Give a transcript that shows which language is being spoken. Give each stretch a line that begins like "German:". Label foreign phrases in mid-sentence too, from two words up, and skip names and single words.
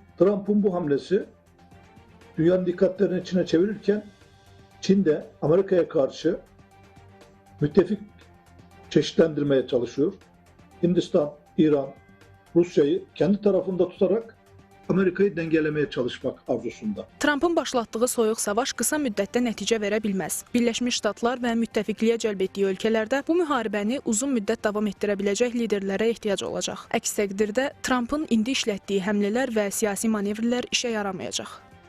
Turkish: Trump'ın bu hamlesi dünyanın dikkatlerini Çin'e çevirirken Çin de Amerika'ya karşı müttefik çeşitlendirmeye çalışıyor. Hindistan, İran, Rusya'yı kendi tarafında tutarak Amerika'yı dengelemeye çalışmak arzusunda.
Azerbaijani: Trumpın başlatdığı soyuq savaş qısa müddətdə nəticə verə bilməz. Birləşmiş Ştatlar və müttəfiqliyə cəlb etdiyi ölkələrdə bu müharibəni uzun müddət davam etdirə biləcək liderlərə ehtiyac olacaq. Əks təqdirdə Trumpın indi işlətdiyi həmlələr və siyasi manevrlər işə yaramayacaq.